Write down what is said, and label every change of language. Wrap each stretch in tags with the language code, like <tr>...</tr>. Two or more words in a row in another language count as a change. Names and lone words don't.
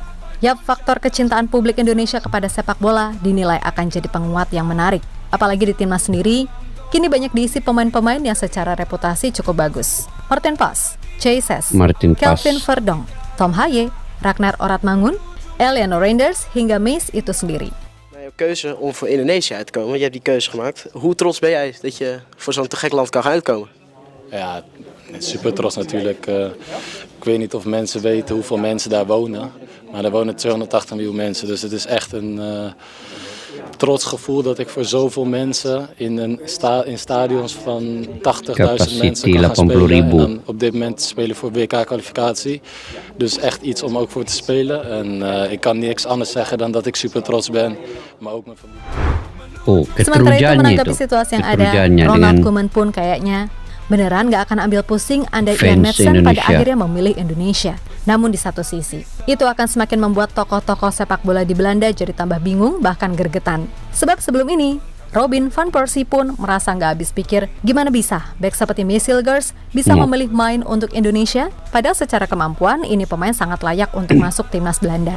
<id>Yap, faktor kecintaan publik Indonesia kepada sepak bola dinilai akan jadi penguat yang menarik. Apalagi di timnas sendiri, kini banyak diisi pemain-pemain yang secara reputasi cukup bagus. Martin Paes, Chey Ses, Kelvin Verdonk, Tom Haye, Ragnar Oratmangun, Eliano Reinders hingga Mees itu sendiri.</id> <nl>Je keuze om voor Indonesië uit te komen, je hebt die keuze gemaakt. Hoe trots ben jij dat je voor zo'n te gek land kan gaan uitkomen? Ja, super trots natuurlijk. Ik weet niet of mensen weten hoeveel mensen daar wonen. Maar er wonen 280 miljoen mensen, dus het is echt een trots gevoel dat ik voor zoveel mensen in stadions van 80.000 mensen kan gaan spelen. En dan op dit moment spelen voor WK-kwalificatie. Dus echt iets om ook voor te spelen. En ik kan niks anders zeggen dan dat ik super trots ben, maar ook mijn familie.</nl> <id>Sementara itu menanggapi situasi yang ada, Ronald Koeman pun kayaknya beneran gak akan ambil pusing andai Ian Madsen pada akhirnya memilih Indonesia. Namun di satu sisi, itu akan semakin membuat tokoh-tokoh sepak bola di Belanda jadi tambah bingung bahkan gergetan. Sebab sebelum ini, Robin van Persie pun merasa gak habis pikir gimana bisa bek seperti Mesilgers bisa memilih main untuk Indonesia, padahal secara kemampuan ini pemain sangat layak untuk masuk timnas Belanda.</id>